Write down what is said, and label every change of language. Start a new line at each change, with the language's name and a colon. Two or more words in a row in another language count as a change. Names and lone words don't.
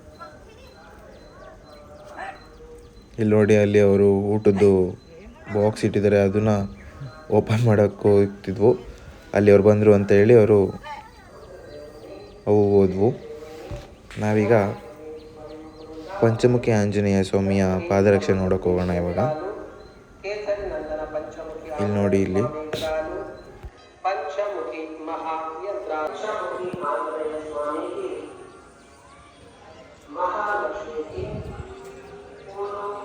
Kannada: ಇಲ್ಲಿ ನೋಡಿ, ಅಲ್ಲಿ ಅವರು ಊಟದ್ದು ಬಾಕ್ಸ್ ಇಟ್ಟಿದ್ದಾರೆ, ಅದನ್ನು ಓಪನ್ ಮಾಡೋಕ್ಕೆ ಹೋಗ್ತಿದ್ವು. ಅಲ್ಲಿ ಅವ್ರು ಬಂದರು ಅಂತ ಹೇಳಿ ಅವರು ಅವು ಹೋದ್ವು. ನಾವೀಗ ಪಂಚಮುಖಿ ಆಂಜನೇಯ ಸ್ವಾಮಿಯ ಪಾದರಕ್ಷೆ ನೋಡೋಕೆ ಹೋಗೋಣ ಇವಾಗ. ಇಲ್ಲಿ ನೋಡಿ, ಇಲ್ಲಿ
Hindi: पंचमुखी महायंत्र पंचमुखी आंजनेय स्वामी की महालक्ष्मी की पूर्ण